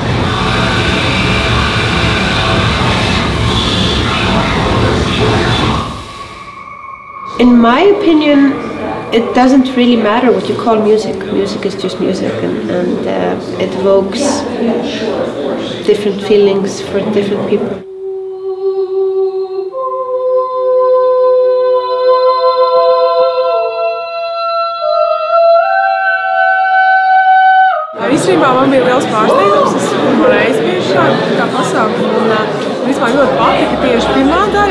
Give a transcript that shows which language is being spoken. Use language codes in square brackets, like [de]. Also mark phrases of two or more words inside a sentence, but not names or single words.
[en] In my opinion, it doesn't really matter what you call music. Music is just music, and it evokes different feelings for different people. [lv] Īstenībā man bija liels pārsteigums. Es pirmo reizi biju šādā pasākumā un vispār ļoti patika tieši pirmā daļa.